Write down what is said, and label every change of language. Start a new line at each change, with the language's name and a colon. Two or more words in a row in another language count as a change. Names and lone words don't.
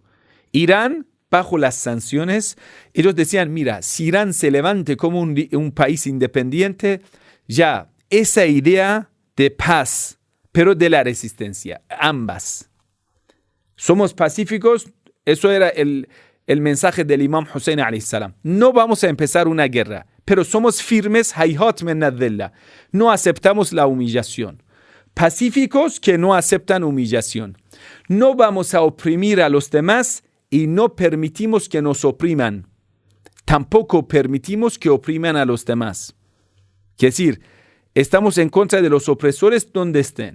Spanish: Irán, bajo las sanciones, ellos decían, mira, si Irán se levante como un país independiente, ya esa idea de paz, pero de la resistencia, ambas. Somos pacíficos, eso era el mensaje del imam Hussein
Arabic: عليه السلام.
Spanish: No vamos a empezar una guerra, pero somos firmes,
Arabic: هيهات منا الذلة.
Spanish: No aceptamos la humillación. Pacíficos que no aceptan humillación. No vamos a oprimir a los demás y no permitimos que nos opriman. Tampoco permitimos que opriman a los demás. Quiere decir, estamos en contra de los opresores donde estén.